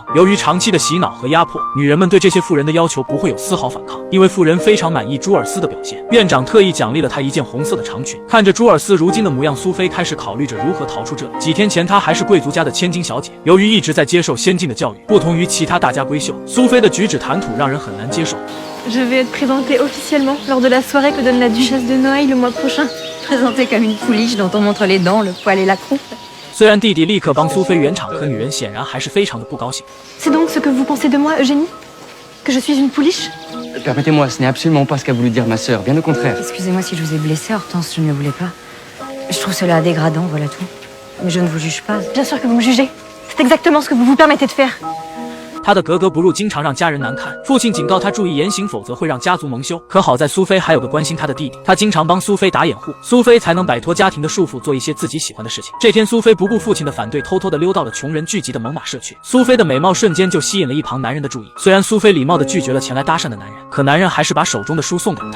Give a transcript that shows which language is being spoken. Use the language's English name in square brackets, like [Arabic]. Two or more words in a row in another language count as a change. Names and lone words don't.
[Chinese] 由于长期的洗脑和压迫，女人们对这些妇人的要求不会有丝毫反抗，因为妇人非常满意朱尔斯的表现。院长特意奖励了她一件红色的长裙。看着朱尔斯如今的模样，苏菲开始考虑着如何逃出这里。几天前，她还是贵族家的千金小姐，由于一直在接受先进的教育，不同于其他大家闺秀，苏菲的举止谈吐让人很难接受。 [French] Je vais être présentée officiellement lors de la soirée que donne la duchesse de Noailles le mois prochain. Présentée comme une pouliche dont on montre les dents, le poil et la croupe. [Chinese] 虽然弟弟立刻帮苏菲圆场，可女人显然还是非常的不高兴。 [French] C'est donc ce que vous pensez de moi, Eugénie? Que je suis une pouliche? Permettez-moi, ce n'est absolument pas ce qu'a voulu dire ma sœur, bien au contraire. Excusez-moi si je vous ai blessé, Hortense, je ne le voulais pas. Je trouve cela dégradant, voilà tout. Mais je ne vous juge pas. Bien sûr que vous me jugez. C'est exactement ce que vous vous permettez de faire. [Chinese] 他的格格不入经常让家人难堪，父亲警告他注意言行，否则会让家族蒙羞。可好在苏菲还有个关心他的弟弟，他经常帮苏菲打掩护，苏菲才能摆脱家庭的束缚，做一些自己喜欢的事情。这天，苏菲不顾父亲的反对，偷偷地溜到了穷人聚集的猛犸社区。苏菲的美貌瞬间就吸引了一旁男人的注意。虽然苏菲礼貌地拒绝了前来搭讪的男人，可男人还是把手中的书送给了他。